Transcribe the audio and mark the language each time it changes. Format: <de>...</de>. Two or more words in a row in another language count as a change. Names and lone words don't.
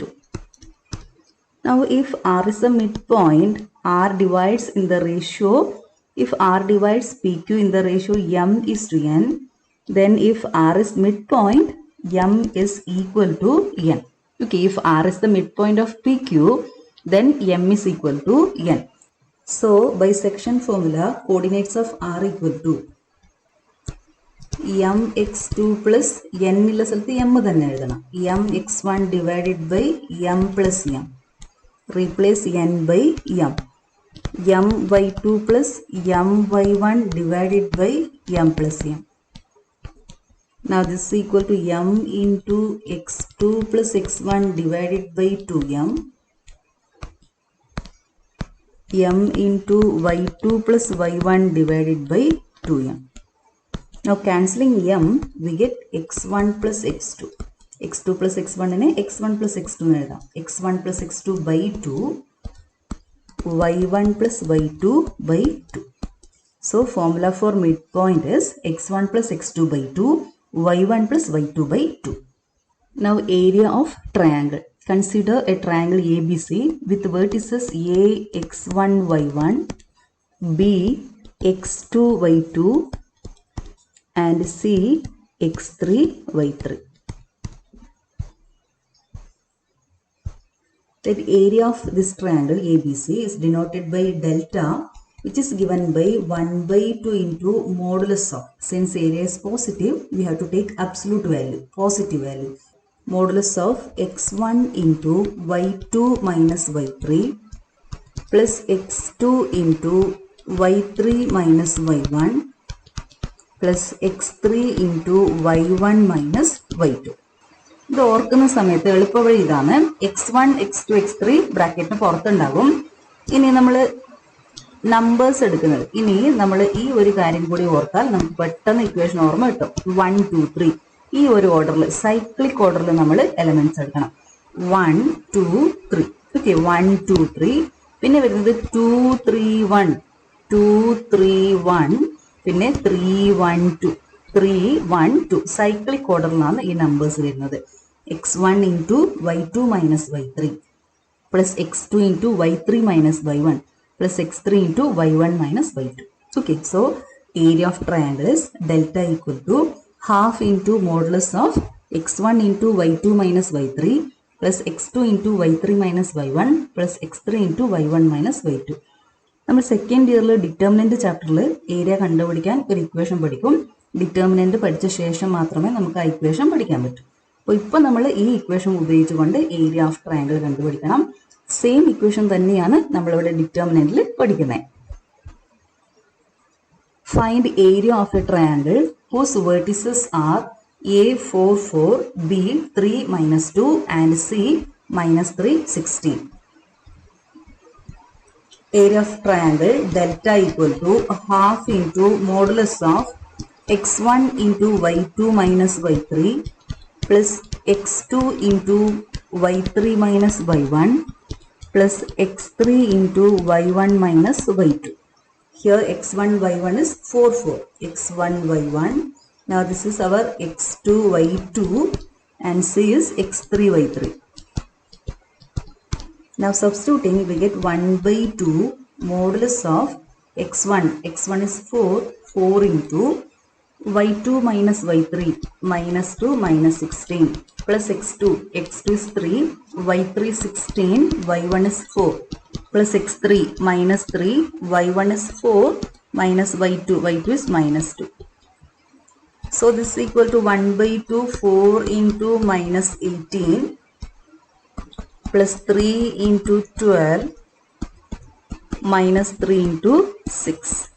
<en>Now, if R is a midpoint, R divides in the ratio, if R divides PQ in the ratio m is to n, then if R is midpoint, m is equal to n. Okay, if R is the midpoint of PQ, then m is equal to n. So, by section formula, coordinates of R equal to mx2 plus n</en> <ml>illa സ്ഥലത്ത് m തന്നെ എഴുതണം.</ml> <en>mx1 divided by m plus m. Replace n by m. my2 plus my1 divided by m plus m. Now this is equal to m into x2 plus x1 divided by 2m. m into y2 plus y1 divided by 2m. Now cancelling m, we get x1 plus x2. x2 plus x1 in x1 plus x2 x1 plus x2 by 2, y1 plus y2 by 2. So formula for midpoint is x1 plus x2 by 2, y1 plus y2 by 2. Now area of triangle. Consider a triangle ABC with vertices A x1 y1, B x2 y2 and C x3 y3. The area of this triangle ABC is denoted by delta, which is given by 1 by 2 into modulus of. Since area is positive, we have to take absolute value, positive value. Modulus of x1 into y2 minus y3 plus x2 into y3 minus y1 plus x3 into y1 minus y2.</en> <ml>ഇത് ഓർക്കുന്ന സമയത്ത് എളുപ്പവഴി ഇതാണ്. x1, x2, x3 ബ്രാക്കറ്റിന് പുറത്തുണ്ടാകും. ഇനി നമ്മൾ നമ്പേഴ്സ് എടുക്കുന്നത്, ഇനി നമ്മൾ ഈ ഒരു കാര്യം കൂടി ഓർത്താൽ നമുക്ക് പെട്ടെന്ന് ഇക്വേഷൻ ഓർമ്മ കിട്ടും. 1, 2, 3 ഈ ഒരു ഓർഡറിൽ,</ml> <en>cyclic orderil</en> <ml>നമ്മൾ എലമെന്റ്സ് എടുക്കണം. 1, 2, 3. ഓക്കെ, 1, 2, 3. പിന്നെ വരുന്നത് 2, 3, 1, 2, 3, 1. പിന്നെ 3, 1, 2, 3, 1, 2. സൈക്ലിക് ഓർഡറിലാണ് ഈ നമ്പേഴ്സ് വരുന്നത്.</ml> <en>x1 into y2 minus y3 plus x2 into y3 minus y1 plus x3 into y1 minus y2. Okay, so area of triangle is delta equal to half into modulus of x1 into y2 minus y3 plus x2 into y3 minus y1 plus x3 into y1 minus y2.</en> <ml>നമ്മൾ</ml> <en>second yearil determinant chapteril</en> <ml>ഏരിയ കണ്ടുപിടിക്കാൻ ഒരു ഇക്വേഷൻ പഠിക്കും. ഡിറ്റർമിനന്റ് പഠിച്ച ശേഷം മാത്രമേ നമുക്ക് ആ ഇക്വേഷൻ പഠിക്കാൻ പറ്റൂ. അപ്പോൾ ഇപ്പോൾ നമ്മൾ ഈ ഇക്വേഷൻ ഉപയോഗിച്ചുകൊണ്ട്</ml> <en>area of triangle</en> <ml>കണ്ടുപിടിക്കണം.</ml> <en>same equation</en> <ml>തന്നെയാണ് നമ്മളിവിടെ ഡിറ്റർമിനന്റിൽ പഠിക്കുന്നത്.</ml> <en>find area of a triangle whose vertices are A 4, 4, B 3, -2 and C -3, 16. Area of triangle delta equal to half into modulus of x1 into y2 minus y3 plus x2 into y3 minus y1 plus x3 into y1 minus y2. Here x1 y1 is 4, 4. x1 y1. Now this is our x2 y2 and C is x3 y3. Now substituting, we get 1 by 2 modulus of x1. x1 is 4, 4 into y2 minus y3 minus 2 minus 16 plus x2 is 3 y3 16 y1 is 4 plus x3 minus 3 y1 is 4 minus y2 is minus 2. So this is equal to 1 by 2 4 into minus 18 plus 3 into 12 minus 3 into 6.</en>